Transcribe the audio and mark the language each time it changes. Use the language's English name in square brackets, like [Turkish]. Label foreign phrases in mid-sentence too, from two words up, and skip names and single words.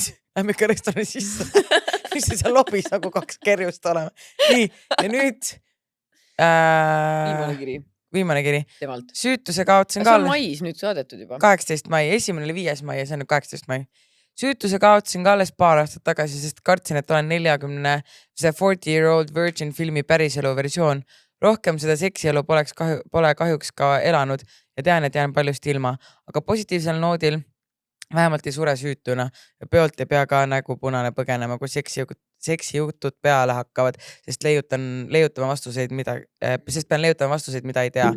[Estonian] Lähme ikka restorani sisse. Mis see seal lobis nagu 2 kerjust olema. Nii, ja nüüd viimane kiri. Temalt. Süütuse kaotasin ka. See on mais nüüd saadetud juba. 18 mai, esimene oli 5. mai ja see on nüüd 18 mai. Süütuse kaotasin ka alles paar aastat tagasi, sest kartsin, et olen 40-year-old virgin filmi päriselu versioon. Rohkem seda seksielu pole kahjuks ka elanud ja tean, et jään paljust ilma. Aga positiivsel noodil vähemalt ei sure süütuna ja peolt ei pea ka nägu punane põgenema, kui seksijutud peale hakkavad, sest pean leiutama vastuseid, mida ei tea.